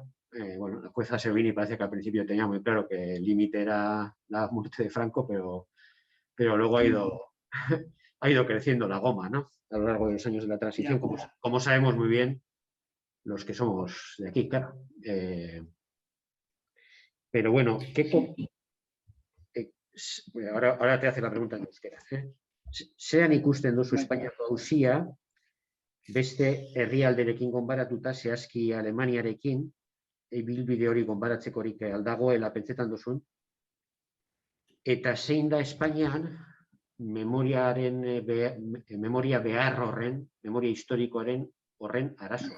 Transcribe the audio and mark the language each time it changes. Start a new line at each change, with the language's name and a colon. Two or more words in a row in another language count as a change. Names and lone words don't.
Spanish: Bueno, la jueza Servini parece que al principio tenía muy claro que el límite era la muerte de Franco, pero luego ha ido creciendo la goma, ¿no? A lo largo de los años de la transición, como sabemos muy bien los que somos de aquí, claro. Pero bueno, ahora te hace la pregunta en euskera.
Basque: Zean ikusten duzu Espainiako auzia beste herrialderekin konparatuta zehazki Alemaniarekin ibilbide hori konparatzekorik aldagoela pentsetan duzun, eta zein da Espainian memoria behar horren, memoria historikoaren horren arazoa.